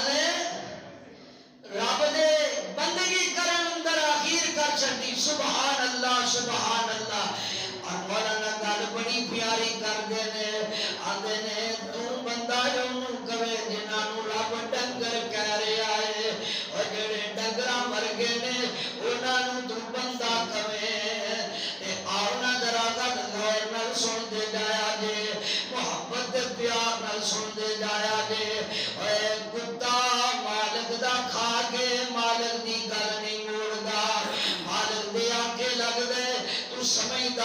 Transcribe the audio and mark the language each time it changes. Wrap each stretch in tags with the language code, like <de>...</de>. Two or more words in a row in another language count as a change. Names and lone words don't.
<pa>نے رب دے بندگی کرن اندر آخیر کر چھڈی</pa> <ar>سبحان اللہ سبحان اللہ</ar> <pa>اور مولانا گل بڑی پیاری کردے نے آندے نے تو بندہ جنوں کہے جنہاں نوں رب ڈنگر کہہ رہا ہے اور جڑے ڈنگراں مر گئے نے انہاں نوں تو بندہ کہے تے آؤ نا ذرا گل غور نال سن دے جایا جے محبت دے پیار نال سن دے جایا جے اے کتا مالک دا کھا کے مالک دی گل نہیں موڑدا مالک دے آکے لگ دے تو سمجھ</pa>